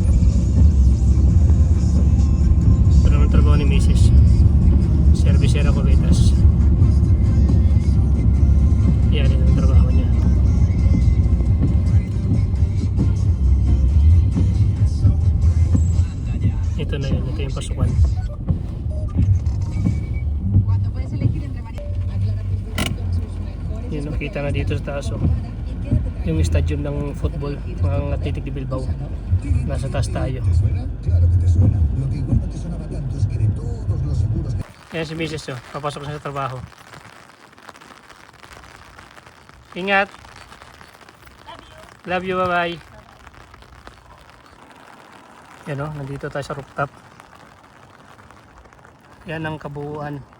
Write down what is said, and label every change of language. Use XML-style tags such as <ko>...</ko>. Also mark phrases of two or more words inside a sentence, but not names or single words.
<tl>Ito naman trabaho ni Mrs. Servicera Covetas. Yan, ito ang trabaho niya. Ito na yun, ito yung pasukan.</tl> <es>Cuando puedes elegir entre varias, aclara tus gustos, sus mejores.</es> <tl>Yun, nakita na dito sa taas. Oh. Yung stadium ng football, mga Athletic de Bilbao. Nasa taas tayo. Ayan si Mrs. Oh, papasok na sa trabaho. Ingat!</tl> <en>Love you, bye-bye!</en> <tl>Yan o, nandito tayo sa rooftop. Yan ang kabuuan.</tl>